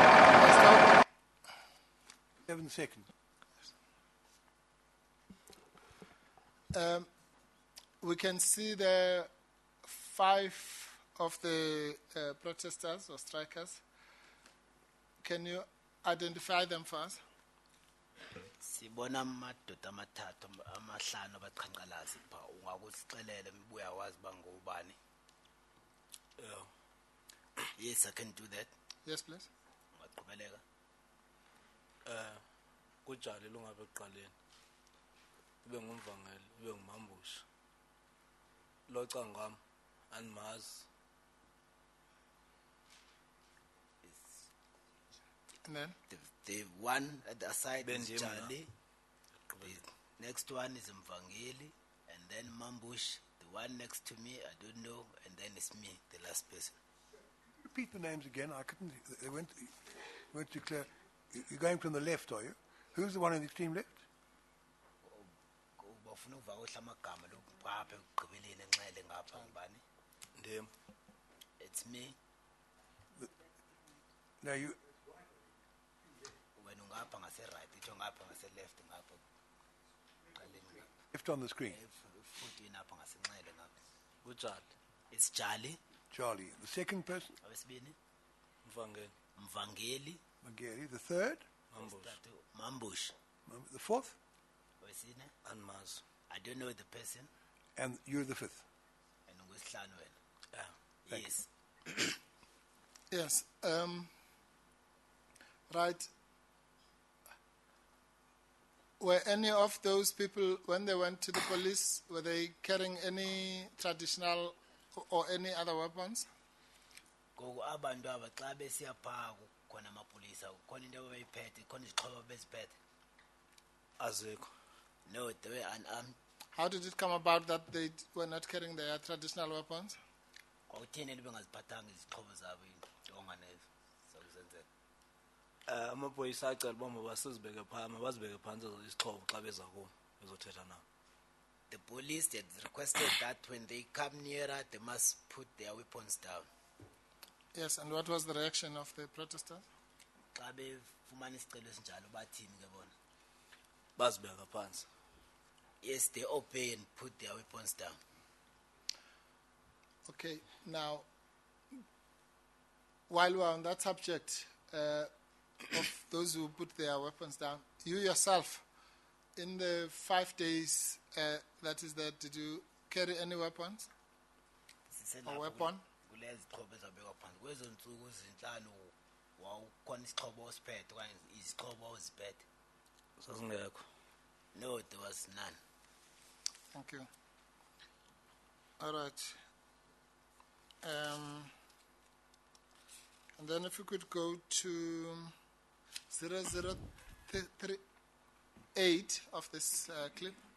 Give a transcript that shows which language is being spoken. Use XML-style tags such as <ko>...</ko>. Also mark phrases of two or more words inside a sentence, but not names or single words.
<en>7 seconds. We can see the 5 of the protesters or strikers. Can you identify them for us?</en> <xh>Sibona amadoda amathathu amahlanu abaqhankqalazi pha ungakusixelele mbuya wazi bangubani.</xh> <en>Yes, I can do that. Yes, please.</en> <xh>Ungaqhubeleka. Kujali lungabe ekuqaleni. Ube ngumvangeli, ube ngumambushi. Lo cangam andimazi.</xh> <en>And then? The one at the side is Benjima. Charlie. The next one is Mvangeli, and then Mambush. The one next to me, I don't know, and then it's me, the last person. Repeat the names again. I couldn't. They weren't too clear. You're going from the left, are you? Who's the one in the extreme left?</en> <xh>Bafuna ukuvakosha amagama lokupha ekugqibeleni enxele ngapha ngubani? Ndim.</xh> <en>It's me. No, you.</en> <xh>When ungapha ngase right, itho ngapha ngase left ngapha. Qaleni ngapha.</xh> <en>Left on the screen.</en> <xh>14 apha ngase nxele ngapha. Kujali.</xh> <en>It's Charlie. Charlie. The second person,</en> <xh>Awesibini. Mvangeli.</xh> <en>Mvangeli. Mageri. The third,</en> <xh>Mambushi.</xh> <en>Mambush. the fourth,</en> <xh>Wesine. Andimazi.</xh> <en>I don't know the person. and you're the fifth.</en> <xh>And ungwesihlanu wena.</xh> <en>Thank Yes. Yes. Right. Were any of those people, when they went to the police, were they carrying any traditional or any other weapons?</en> <xh>Ngoku abantu aba xa besiya phaa khona amapolisa khona into abayiphethe khona izixhobo beziphethe. Azikho.</xh> <en>No, they were unarmed. How did it come about that they were not carrying their traditional weapons?</en> <xh>Kwautheni bengaziphathanga izixhobo zabo intonga nezo sokuzenzela. Amaphoyisa acela uba mabasizibeke phana, bazibeke phantsi izixhobo xa beza kum bezothetha nabo.</xh> <en>The police had requested that when they come nearer, they must put their weapons down. Yes, and what was the reaction of the protesters?</en> <xh>Xa befumana isicelo esinjalo bathini ke bona? Bazibeka phantsi.</xh> <en>Yes, they obey and put their weapons down. Okay, now, while we're on that subject of those who put their weapons down, you yourself, in the 5 days that is there, did you carry any weapons? A weapon?</en> <xh>Kulezi zixhobo ezabekwa phansi kwezo ntsuku ezinhlanu wawukhona isixhobo osiphethe okanye izixhobo oziphethe. Sasingekho.</xh> <en>No, there was none. Thank you. All right. And then if you could go to 0038 of this clip.</en>